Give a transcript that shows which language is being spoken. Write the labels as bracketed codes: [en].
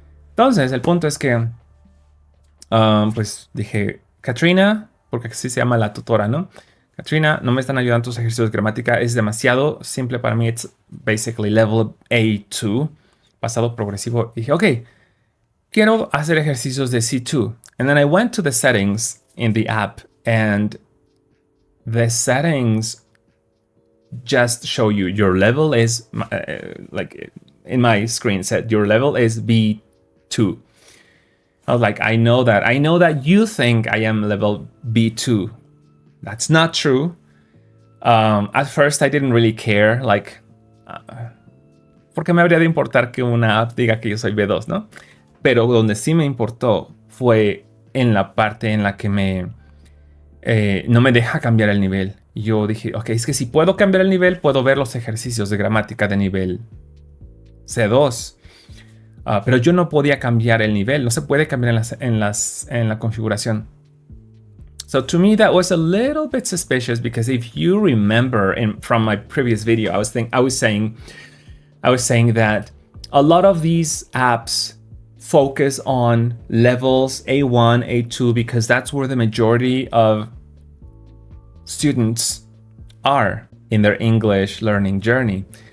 [es] Entonces, el punto es que pues dije, Katrina, porque así se llama la tutora, ¿no? Katrina, no me están ayudando tus ejercicios de gramática, es demasiado simple para mí. [en] It's basically level A2, pasado progresivo. [es] Y dije, ok, quiero hacer ejercicios de C2. [en] And then I went to the settings in the app and the settings just show you your level is, like in my screen said, your level is B2. I was like, I know that you think I am level B2. That's not true. At first I didn't really care, porque me habría de importar que una app diga que yo soy B2, ¿no? [es] Pero donde sí me importó fue en la parte en la que no me deja cambiar el nivel. Y yo dije, ok, es que si puedo cambiar el nivel, puedo ver los ejercicios de gramática de nivel C2. Pero yo no podía cambiar el nivel. No se puede cambiar en la configuración. [en] So to me, that was a little bit suspicious because if you remember from my previous video, I was saying that a lot of these apps focus on levels A1, A2 because that's where the majority of students are in their English learning journey.